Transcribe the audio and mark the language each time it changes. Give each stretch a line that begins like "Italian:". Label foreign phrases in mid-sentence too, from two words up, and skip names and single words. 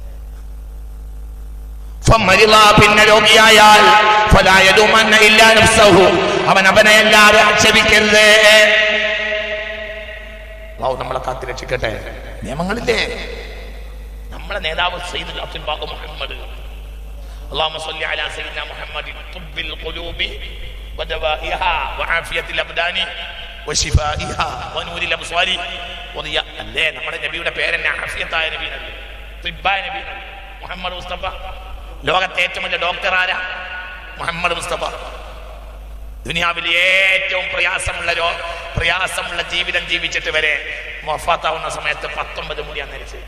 Malayalam: പിന്നെ രോഗിയായാൽ അവൻ അവനെ അല്ലാതെ ആക്ഷേപിക്കരുത്. നമ്മളെ കാത്തിരക്ഷിക്കട്ടെ. നിയമങ്ങളില്ലേ? നമ്മളെ നേതാവ് സയ്യിദുൽ അബ്ദുൽ ബാഖി മുഹമ്മദ്,
Arabic: اللهم صل على سيدنا محمد طب القلوب ودوائها وعافية الأبدان وشفائها ونور الأبصار وضياء.
Malayalam: അല്ലേ നമ്മുടെ നബിയുടെ പേരെന്നെ ആഫിയത്തായ നബിയല്ലേ, തിബ്ബായ നബിയല്ലേ മുഹമ്മദ് മുസ്തഫ. ലോകത്തെ ഏറ്റവും വലിയ ഡോക്ടർ ആരാ? മുഹമ്മദ് മുസ്തഫ. ദുനിയാവിലെ ഏറ്റവും പ്രയാസമുള്ള ജീവിതം ജീവിച്ചിട്ട് വരെ വഫാത്താവുന്ന സമയത്ത് 19 മുടിയാണ് നരിച്ചത്.